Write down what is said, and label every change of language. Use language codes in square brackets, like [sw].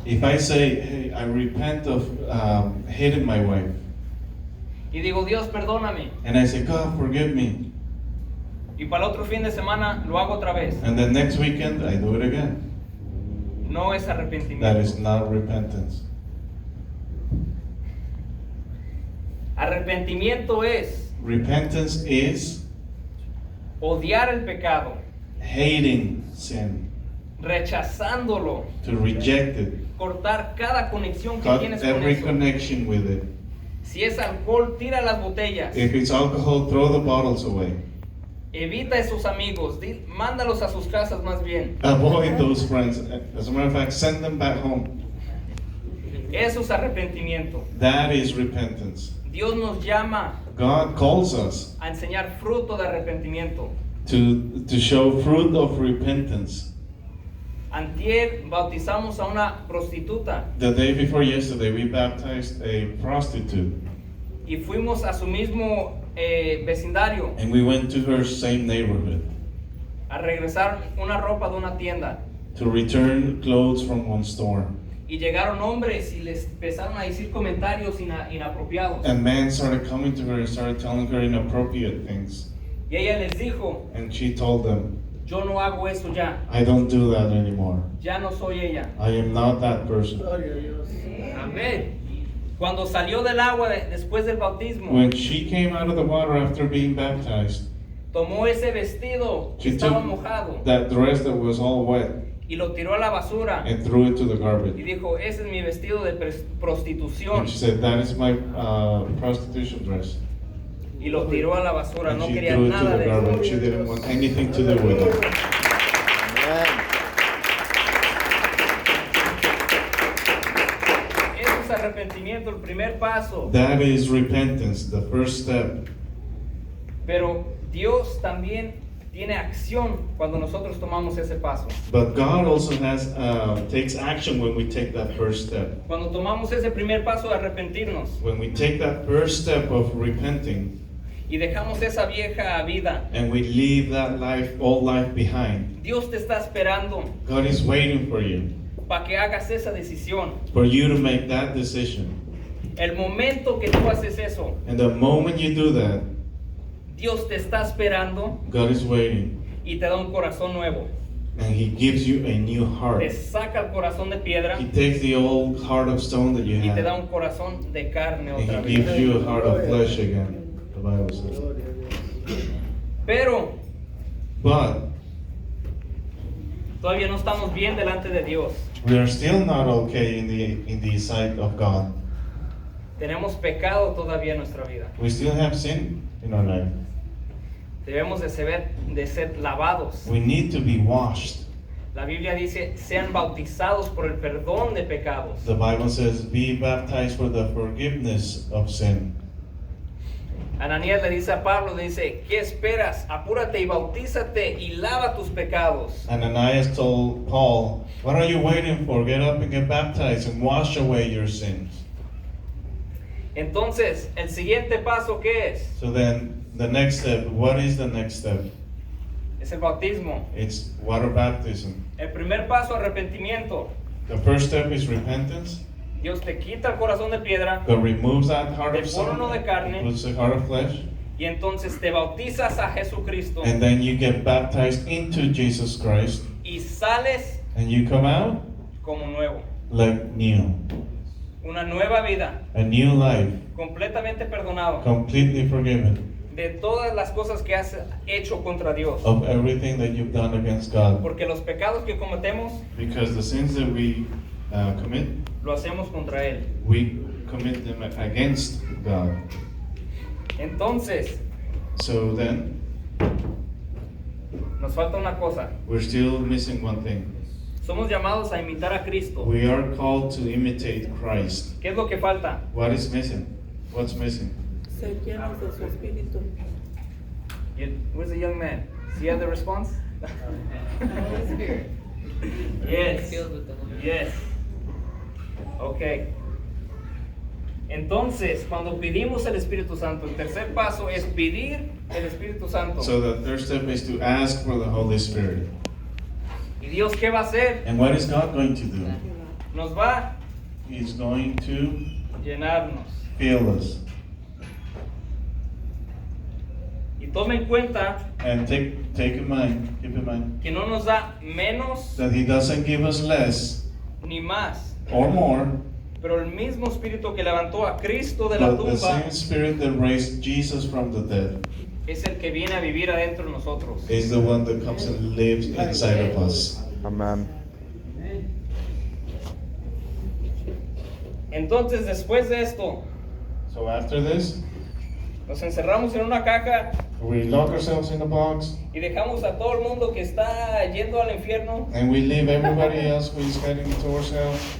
[en] If I say, "Hey, I repent of hitting my wife," [es] y digo, Dios, perdóname, [en] and I say, "God, forgive me," [es] y para el otro fin de semana lo hago otra vez, [en] and then next weekend I do it again, [es] no es [en] that [es] arrepentimiento. [en] is not repentance. [es] Arrepentimiento es [en] Repentance is [es] odiar el pecado, [en] hating sin, [es] rechazándolo, [en] to reject it, [es] cortar cada conexión que [en] cut [es] tienes con [en] every [es] eso. [en] connection with it. [es] Si es alcohol, tira las botellas. [en] If it's alcohol, throw the bottles away. [es] Evita esos amigos, mándalos a sus casas más bien. [en] Avoid those friends. As a matter of fact, send them back home. [es] Eso es arrepentimiento. [en] That is repentance. [es] Dios nos llama [en] God calls us [es] a enseñar fruto de arrepentimiento. [en] to show fruit of repentance. [es] Antier bautizamos a una prostituta [en] The day before yesterday, we baptized a prostitute, [es] y fuimos a su mismo vecindario [en] and we went to her same neighborhood [es] a regresar una ropa de una tienda. [en] to return clothes from one store. [es] Y llegaron hombres y les empezaron a decir comentarios inapropiados. [en] And men started coming to her and started telling her inappropriate things. [es] Y ella les dijo, [en] And she told them, [es] yo no hago eso ya, [en] "I don't do that anymore. [es] ya no soy ella. [en] I am not that person." [es] Amén. Cuando salió del agua después del bautismo, [en] When she came out of the water after being baptized, [es] tomó ese vestido que [en] she [es] estaba [en] took [es] mojado [en] that dress that was all wet [es] y lo tiró a la basura [en] and threw it to the [es] y [en] garbage. [es] dijo, ese es mi vestido de prostitución, [en] And she said, "That is my prostitution dress." [es] y lo tiró a la basura. [en] And [es] No [en] she [es] quería [en] threw it to [es] nada [en] the [es] de [en] garbage. She [es] eso. [en] didn't want anything to do with it. [es] Eso es arrepentimiento, el primer paso. [en] That is repentance, the first step. [es] Pero Dios también tiene acción cuando nosotros tomamos ese paso. [en] But God also takes action when we take that first step. [es] Cuando tomamos ese primer paso de arrepentirnos [en] When we take that first step of repenting [es] y dejamos esa vieja vida, [en] and we leave that old life behind, [es] Dios te está esperando [en] God is waiting for you, [es] para que hagas esa decisión. [en] for you to make that decision. [es] El momento que tú haces eso, [en] And the moment you do that, [es] Dios te está esperando [en] God is waiting, [es] y te da un corazón nuevo. [en] and He gives you a new [es] Te [en] heart. [es] saca el corazón de piedra [en] He takes the old heart of stone that you [es] y te da [en] had, [es] un corazón de carne otra [en] and He gives [es] vez. [en] you a heart of flesh again, the Bible says. [es] Pero [en] But [es] todavía no estamos bien delante de Dios. [en] we are still not okay in the sight of God. [es] Tenemos pecado todavía en nuestra vida. [en] We still have sin in our life. [es] Debemos de ser lavados. [en] We need to be washed. [es] La Biblia dice, sean bautizados por el perdón de pecados. [en] The Bible says, be baptized for the forgiveness of sin. [es] Ananías le dice a Pablo, le dice, ¿qué esperas? Apúrate y bautízate y lava tus pecados. [en] Ananias told Paul, what are you waiting for? Get up and get baptized and wash away your sins. [es] Entonces, el siguiente paso, ¿qué es? [en] So then, the next step, what is the next step? [es] Es el bautismo. [en] It's water baptism. [es] El primer paso, arrepentimiento. [en] The first step is repentance. [es] Dios te quita el corazón de piedra [en] God removes that heart [es] Te [en] of [es] pone uno [en] stone, [es] de carne. [en] puts the heart of flesh, [es] y entonces te bautizas a Jesucristo [en] and then you get baptized into Jesus Christ, [es] y sales [en] and you come out [es] como nuevo. [en] like new. [es] Una nueva vida, [en] A new life, [es] completamente perdonado [en] completely forgiven [es] de todas las cosas que has hecho contra Dios. [en] of everything that you've done against God. [es] Porque los pecados que cometemos, [en] Because the sins that we commit, [es] lo hacemos contra Él. [en] we commit them against God. [es] Entonces, [en] So then, [es] nos falta una cosa. [en] we're still missing one thing. [es] Somos llamados a imitar a Cristo. [en] We are called to imitate Christ. [es] ¿Qué es lo que falta? [en] What is missing? What's missing? [es] Ser llenos de su espíritu. [en] Where's the young man? Does he have the response? Yes. Yes. Okay. [es] Entonces, cuando pedimos el Espíritu Santo, el tercer paso es pedir el Espíritu Santo. [en] So the third step is to ask for the Holy Spirit. [es] ¿Y Dios qué va a hacer? [en] And what is God going to do? [es] Nos va [en] He's going to [es] a llenarnos. [en] fill us. [es] Y tome en cuenta [en] And keep in mind, [es] que no nos da menos [en] that He doesn't give us less [es] ni más. [en] or more, [es] Pero el mismo Espíritu que levantó a Cristo de la [en] but the [es] tumba [en] same Spirit that raised Jesus from the dead [es] es el que viene a vivir adentro de nosotros. [en] is the one that comes and lives inside of us. Amen. [es] Entonces, después de esto, [en] So after this, [es] nos encerramos en una caja [en] we lock ourselves in a box [es] y dejamos a todo el mundo que está yendo al infierno [en] and we leave everybody else who is heading towards hell.